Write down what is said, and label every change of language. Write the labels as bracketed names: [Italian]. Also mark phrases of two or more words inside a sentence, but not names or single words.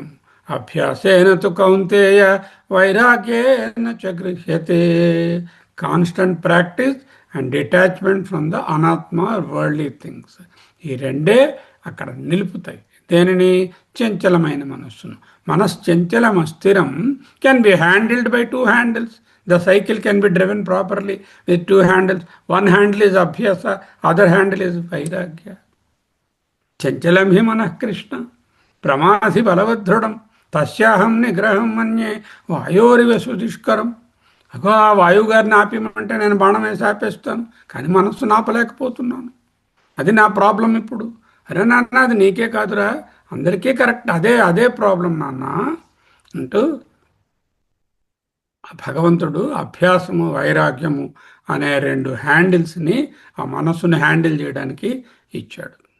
[Sanskrit] అభ్యాసేన తు కౌంతేయ వైరాగ్యేన చ గృహ్యతే. [English] constant practice and detachment from the anatma worldly things, [Telugu] ఈ రెండే అక్కడ నిలుపుతాయి. దేనిని? చంచలమైన మనస్సును. [Sanskrit] మనశ్చంచలం అస్థిరం [English] can be handled by two handles. The cycle can be driven properly with two handles. One handle is abhyasa, other handle is vairagya. [Sanskrit] चञ्चलं हि मनः कृष्ण प्रमाथि बलवद्दृढम् तस्याहं निग्रहं मन्ये वायोरिव सुदुष्करम्. [Telugu] అగో ఆ వాయువు గారిని ఆపేమంటే నేను బాణం వేసి ఆపేస్తాను, కానీ మనస్సు నాపలేకపోతున్నాను. అది నా ప్రాబ్లం ఇప్పుడు. అరే నాన్న, అది నీకే కాదురా, అందరికీ కరెక్ట్, అదే అదే ప్రాబ్లం నాన్న అంటూ భగవంతుడు అభ్యాసము వైరాగ్యము అనే రెండు హ్యాండిల్స్ని ఆ మనస్సుని హ్యాండిల్ చేయడానికి ఇచ్చాడు.